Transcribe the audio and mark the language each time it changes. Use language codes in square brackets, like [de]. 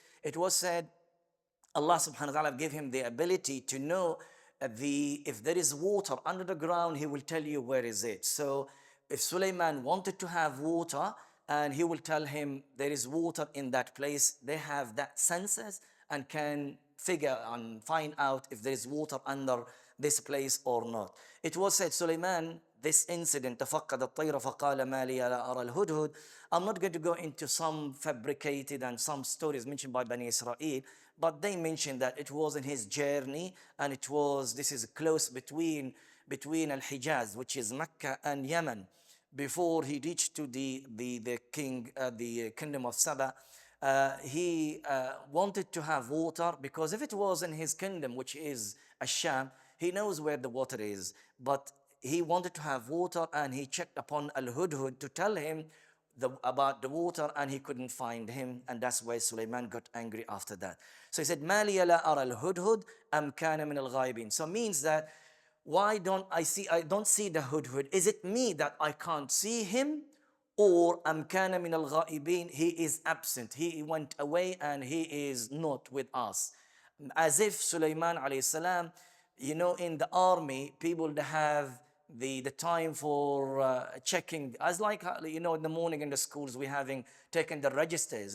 [en] It was said, Allah subhanahu wa ta'ala gave him the ability to know if there is water under the ground, he will tell you where is it. So if Sulaiman wanted to have water, and he will tell him there is water in that place, they have that senses and can figure and find out if there is water under this place or not. It was said, Sulaiman, this incident, [ar] تفقد الطير فقال ما لي لا أرى الهدهد. [en] I'm not going to go into some fabricated and some stories mentioned by Bani Israel, but they mentioned that it was in his journey, and this is close between Al-Hijaz, which is Mecca, and Yemen, before he reached to the kingdom of Saba. He wanted to have water, because if it was in his kingdom, which is Ash-Sham, he knows where the water is. But he wanted to have water, and he checked upon Al-Hudhud to tell him about the water, and he couldn't find him, and that's why Sulaiman got angry after that. So he said, [ar] مَا لِيَ لَا أَرَى الْهُدْهُدْ أَمْ كَانَ مِنَ الْغَائِبِينَ. [en] So means that, why don't I don't see the hudhud? Is it me that I can't see him? Or [ar] am kana min al-ghaibin, [en] he is absent, he went away and he is not with us. As if Sulaiman alayhi salam, in the army, people have the time for checking, as like, in the morning in the schools, we having taken the registers.